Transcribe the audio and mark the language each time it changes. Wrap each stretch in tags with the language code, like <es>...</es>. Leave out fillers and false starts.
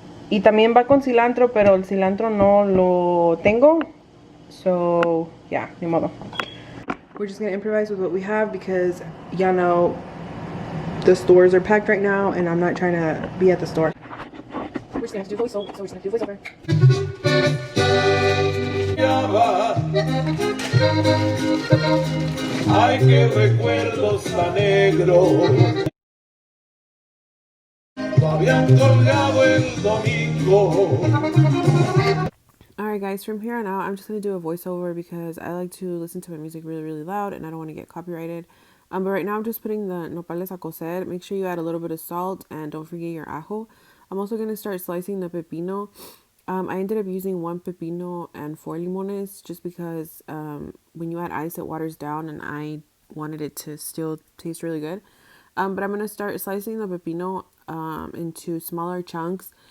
<es>Y también va con cilantro, pero el cilantro no lo tengo.</es> <en>So yeah,</en> <es>ni modo.</es> <en>We're just gonna improvise with what we have because y'all know the stores are packed right now and I'm not trying to be at the store. We're just gonna have to do voiceover, so we're just gonna do voiceover.</en> <es>Ay, qué recuerdos tan negros lo habían colgado el domingo.</es> <en>Alright guys, from here on out I'm just going to do a voiceover because I like to listen to my music really, really loud and I don't want to get copyrighted. But right now I'm just putting the nopales</en> <es>a cocer.</es> <en>Make sure you add a little bit of salt and don't forget your ajo. I'm also going to start slicing the pepino. I ended up using 1 pepino and 4 limones just because when you add ice it waters down and I wanted it to still taste really good. But I'm going to start slicing the pepino into smaller chunks</en>